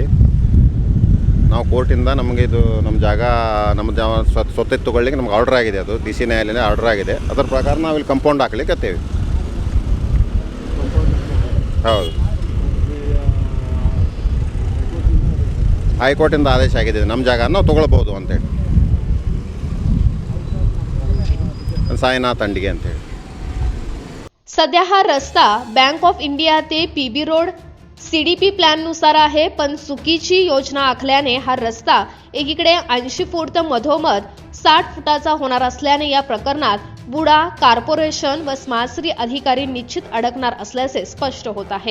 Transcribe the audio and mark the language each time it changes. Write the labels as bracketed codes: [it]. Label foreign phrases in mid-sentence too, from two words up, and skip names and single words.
[kn] ನಾವು ಕೋರ್ಟಿಂದ ನಮಗೆ ಇದು ನಮ್ಮ ಜಾಗ ಸ್ವತ್ತು ತಗೊಳ್ಳಿಕ್ಕೆ ನಮ್ಗೆ ಆರ್ಡರ್ ಆಗಿದೆ. ಅದು DC ನ್ಯಾಯಾಲಯದಿಂದ ಆರ್ಡರ್ ಆಗಿದೆ. ಅದರ ಪ್ರಕಾರ ನಾವು ಇಲ್ಲಿ ಕಂಪೌಂಡ್ ಹಾಕ್ಲಿಕ್ಕೆ ಹತ್ತೇವೆ. ಹೌದು, ಹೈಕೋರ್ಟಿಂದ ಆದೇಶ ಆಗಿದೆ. ನಮ್ಮ ಜಾಗ ನಾವು ತೊಗೊಳ್ಬೋದು ಅಂತೇಳಿ. साईनाथ अंडिगे अंतೇಳಿ. [mr] सध्या हा रस्ता बँक ऑफ इंडिया ते PB रोड CDP प्लॅननुसार आहे, पण चुकीची योजना आखल्याने हा रस्ता एकीकडे 80 फूट तर मधोमध 60 फुटाचा होणार असल्याने या प्रकरणात बुडा, कॉर्पोरेशन व स्मार्ट सिटी अधिकारी निश्चित अडकणार असल्याचे स्पष्ट होत आहे.